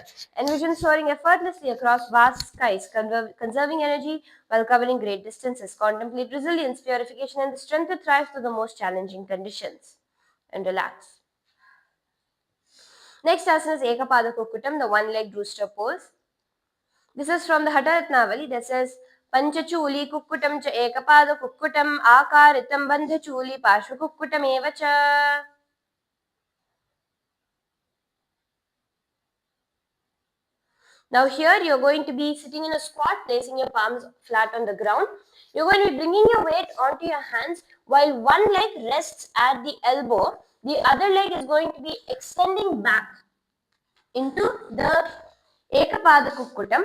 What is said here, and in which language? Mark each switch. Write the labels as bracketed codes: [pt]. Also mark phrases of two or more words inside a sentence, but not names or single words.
[en] Envision soaring effortlessly across vast skies, conserving energy while covering great distances. Contemplate resilience, purification, and the strength to thrive through the most challenging conditions. And relax. Next asana is Ekapada Kukutam, the one-legged rooster pose. This is from the Hataratnavali that says [sa] Panchachuli Kukutam cha Ekapada Kukutam Akaritam Bandhachuli Pashva Kukutam Evacha. [en] Now here you're going to be sitting in a squat, placing your palms flat on the ground. You're going to be bringing your weight onto your hands while one leg rests at the elbow. The other leg is going to be extending back into the Ekapada Kukkutam.